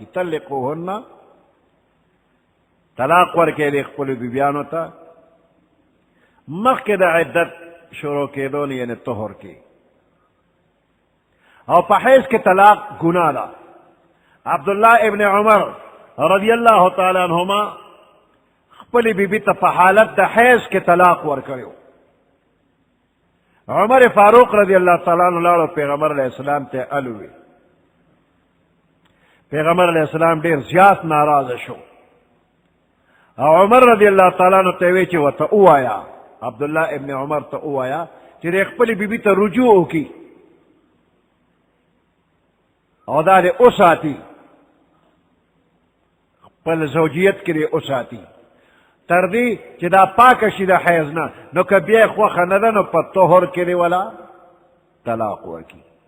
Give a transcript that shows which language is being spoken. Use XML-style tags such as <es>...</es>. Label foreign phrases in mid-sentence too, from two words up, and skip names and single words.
<ps>طلقوهن طلاق ورکې د خپلو بیبیانو ته مخکې د عدت شروع کېدو نه یعنې طهر کې. او په حیض کې طلاق ګناه ده. عبدالله ابن عمر</ps> <ar>رضی الله تعالی عنهما</ar> <ps>خپلې بیبي ته په حالت د حیض کې طلاق ورکړی عمر فاروق</ps> <ar>رضی اللہ تعالیٰ عنہ</ar> <ps>لاړو پیغمبر</ps> <ar>علیہ السلام</ar> <ps>ته الوی. پیغمبر</ps> <ar>علیہ السلام</ar> <ps>ډیر زیات ناراضه شو او عمر</ps> <ar>رضی اللہ تعالیٰ عنہ</ar> <ps>ته وی چې وته اوایا عبداللہ ابن عمر ته اوایا چې د خپل بیبي ته رجوع وکړي او دا دې وساتي خپل زوجیت کې دې وساتي تر دې چې دا پاکه شي د حیض نه، نو که بیا یې خوښه نه ده نو په طهر کې دې ولا طلاق ورکړي.</ps>